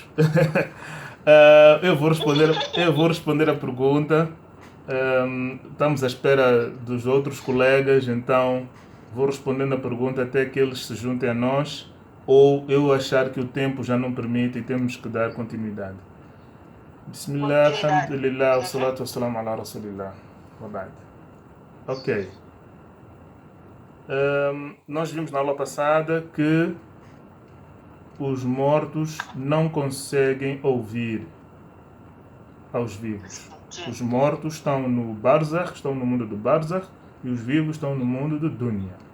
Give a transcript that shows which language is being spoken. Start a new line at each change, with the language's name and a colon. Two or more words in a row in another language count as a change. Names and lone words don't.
Portuguese: Eu vou responder a pergunta. Estamos à espera dos outros colegas, então vou respondendo a pergunta até que eles se juntem a nós ou eu achar que o tempo já não permite e temos que dar continuidade.
Arabic: بسم الله، الحمد لله، والصلاة والسلام على رسول الله.
Portuguese: Ok. Nós vimos na aula passada que os mortos não conseguem ouvir aos vivos. Os mortos estão no Barzakh, estão no mundo do Barzakh, e os vivos estão no mundo do Dunya.